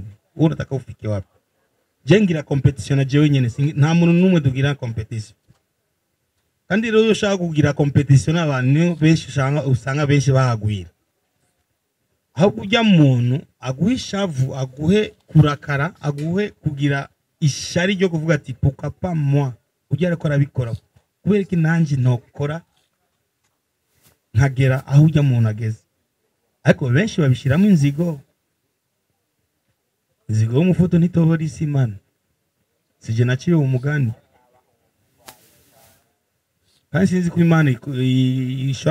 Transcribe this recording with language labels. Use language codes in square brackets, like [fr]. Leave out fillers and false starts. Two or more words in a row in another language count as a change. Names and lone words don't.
[sw] Wowe unataka ufike wapi? [rn] Jengira competition na jewe nyene, nta muntu numwe dugira competition. Kandi rero ushaka kugira competition n'abantu benshi usanga benshi bahagwira. Aho kujya muntu aguhishavu, aguhe kurakara, aguhe kugira ishari ryo kuvuga ati [fr] pourquoi pas moi? [rn] Ujya ariko arabikora. Kubera ki nanjye ntokora nkagera aho ujya muntu ageze. Ariko benshi babishiramo inzigo. inzigo y'umufuto ntitobora isi mana sije naciye umugani kandi sinzi ko imana ishobora